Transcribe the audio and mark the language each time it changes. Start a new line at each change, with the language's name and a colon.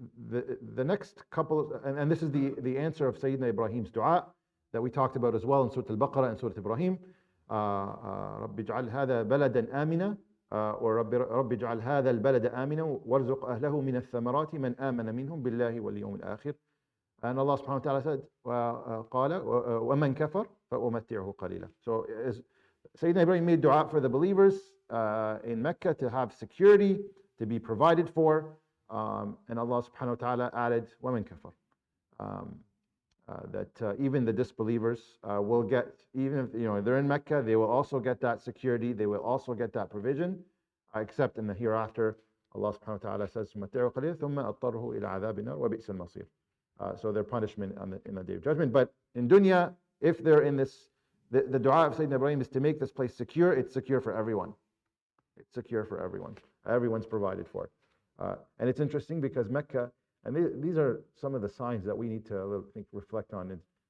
English: The next couple, and this is the answer of Sayyidina Ibrahim's dua that we talked about as well in Surah Al-Baqarah and Surah Ibrahim.
Arabic: رب اجعل هذا بلدا آمنا رب اجعل هذا البلد آمنا وارزق أهله من الثمرات من آمن منهم بالله واليوم الآخر.
English: And Allah subhanahu wa ta'ala said,
Arabic: قال ومن كفر فأمتعه قليلا.
English: So Sayyidina Ibrahim made dua for the believers in Mecca to have security, to be provided for, and Allah subhanahu wa ta'ala added
Arabic: ومن كفر.
English: That even the disbelievers will get, even if they're in Mecca, they will also get that security, they will also get that provision, except in the hereafter. Allah subhanahu wa ta'ala says
Arabic: متعه قليلا ثم أضطره إلى عذاب النار وبئس المصير.
English: So their punishment in the day of judgment. But in dunya, if they're in this, the dua of Sayyidina Ibrahim is to make this place secure. It's secure for everyone. It's secure for everyone. Everyone's provided for. And it's interesting because Mecca, and these are some of the signs that we need to reflect on.